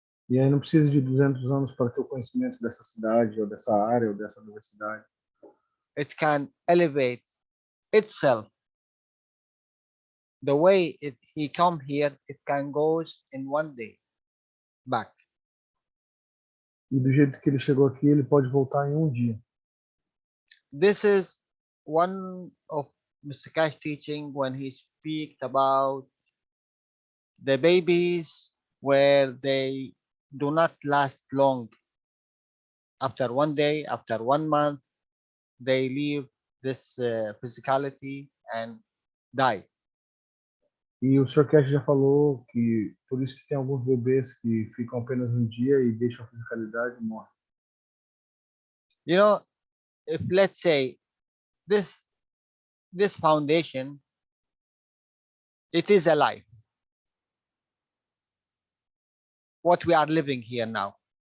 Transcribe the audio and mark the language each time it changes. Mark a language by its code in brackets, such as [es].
[pt] E aí não precisa de 200 anos para ter o conhecimento dessa cidade ou dessa área ou dessa universidade. [en] It can elevate itself. The way he come here, it can goes in one day back. [pt] E do jeito que ele chegou aqui, ele pode voltar em um dia. [en] This is one of Mr. Keshe teaching when he speaks about the babies where they do not last long. After one day, after 1 month, they leave this physicality and die. [pt] E o Sr. Keshe já falou que por isso que tem alguns bebês que ficam apenas um dia e deixam a fisicalidade e morrem. [en] You know, if let's say this foundation, it is alive. What we are living here now.